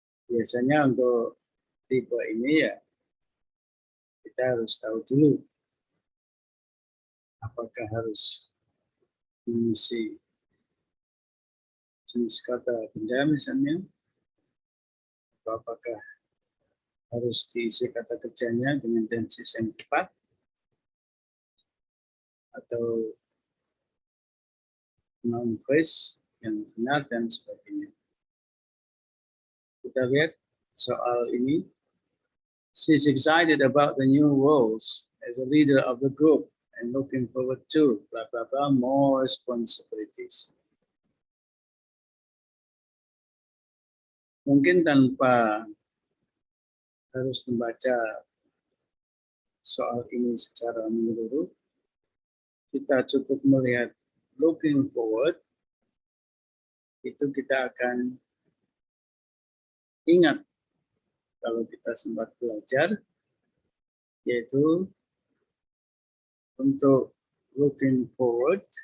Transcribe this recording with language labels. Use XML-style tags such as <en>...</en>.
<id>Biasanya untuk tipe ini ya kita harus tahu dulu apakah harus mengisi jenis kata benda misalnya, atau apakah harus diisi kata kerjanya dengan tenses yang tepat, atau noun phrase yang benar dan sebagainya. Kita lihat soal ini.</id> <en>She's excited about the new roles as a leader of the group and looking forward to blah blah blah more responsibilities.</en> <id>Mungkin tanpa harus membaca soal ini secara menyeluruh, kita cukup melihat looking forward, itu kita akan ingat kalau kita sempat belajar, yaitu untuk looking forward,</id>